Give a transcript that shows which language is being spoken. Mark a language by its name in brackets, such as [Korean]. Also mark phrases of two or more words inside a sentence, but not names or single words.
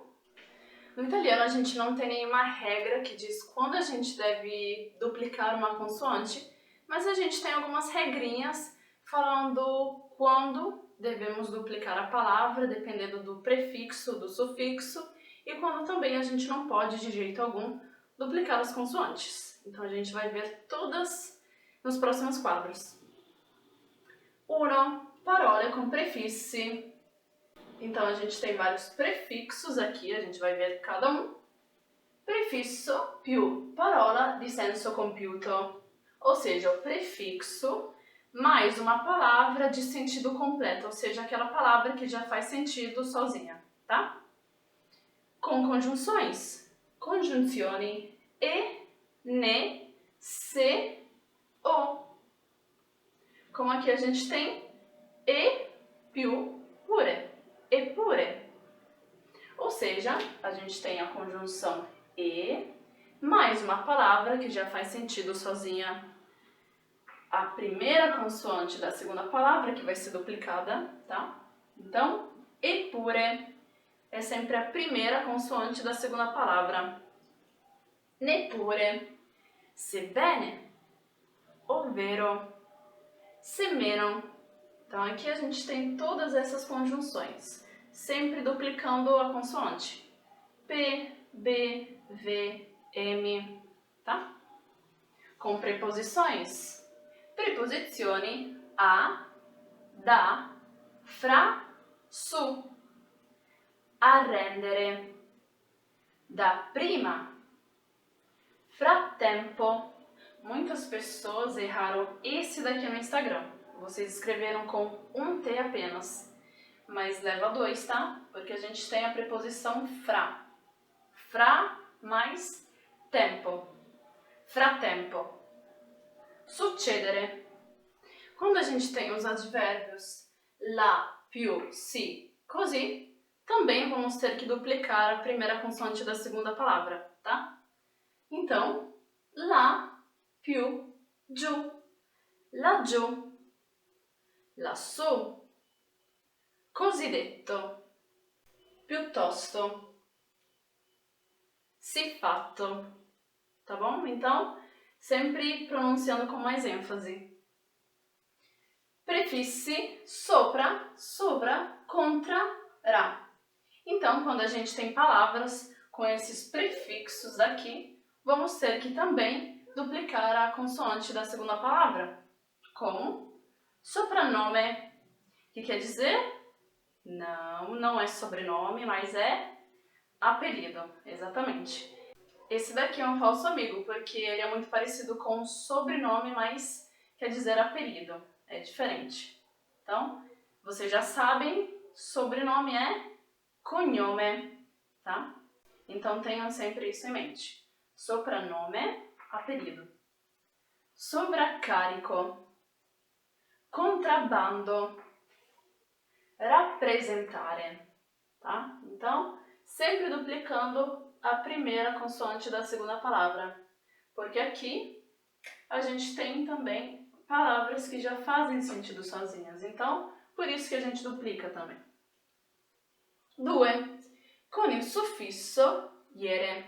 [Portuguese] No italiano a gente não tem nenhuma regra que diz quando a gente deve duplicar uma consoante, mas a gente tem algumas regrinhas falando quando devemos duplicar a palavra, dependendo do prefixo, do sufixo, e quando também a gente não pode, de jeito algum, duplicar as consoantes. Então a gente vai ver todas nos próximos quadros. [Italian] 1. Parole com prefissi. [Portuguese] Então a gente tem vários prefixos aqui, a gente vai ver cada um. [Italian] Prefisso più parola di senso compiuto, [Portuguese] ou seja, o prefixo mais uma palavra de sentido completo, ou seja, aquela palavra que já faz sentido sozinha, tá? Com conjunções, [Italian] congiunzioni e, ne, se, o. [Portuguese] Como aqui a gente tem [Italian] e più pure, eppure. [Portuguese] Ou seja, a gente tem a conjunção e, mais uma palavra que já faz sentido sozinha, a primeira consoante da segunda palavra, que vai ser duplicada, tá? Então, eppure. é sempre a primeira consoante da segunda palavra. [Italian] Neppure, sebbene, ovvero, semmeno. [Portuguese] Então aqui a gente tem todas essas conjunções, sempre duplicando a consoante. P, B, V, M, tá? Com preposições. [Italian] Preposizioni a, da, fra, su. Arrendere. Dapprima. Frattempo. [Portuguese] Muitas pessoas erraram esse daqui no Instagram. Vocês escreveram com um T apenas. Mas leva dois, tá? Porque a gente tem a preposição fra. Fra mais tempo. [Italian] Frattempo. Succedere. [Portuguese] Quando a gente tem os advérbios [Italian] la, più, si, così, [Portuguese] também vamos ter que duplicar a primeira consoante da segunda palavra, tá? Então, lá, [Italian] più, giù, laggiù, lassù, cosiddetto, piuttosto, siffatto, [Portuguese] tá bom? Então, sempre pronunciando com mais ênfase. [Italian] Prefissi sopra, sovra, contra, ra. [Portuguese] Então, quando a gente tem palavras com esses prefixos aqui, vamos ter que também duplicar a consoante da segunda palavra, como sopranome, que quer dizer não é sobrenome, mas é apelido, exatamente. Esse daqui é um falso amigo, porque ele é muito parecido com sobrenome, mas quer dizer apelido, é diferente. Então, vocês já sabem, sobrenome é cognome, tá? Então tenham sempre isso em mente. Sopranome, apelido. [Italian] Sovraccarico, contrabbando, rappresentare, [Portuguese] tá? Então, sempre duplicando a primeira consoante da segunda palavra, porque aqui a gente tem também palavras que já fazem sentido sozinhas, então, por isso que a gente duplica também. [Italian] 2. Com il sufisso iere.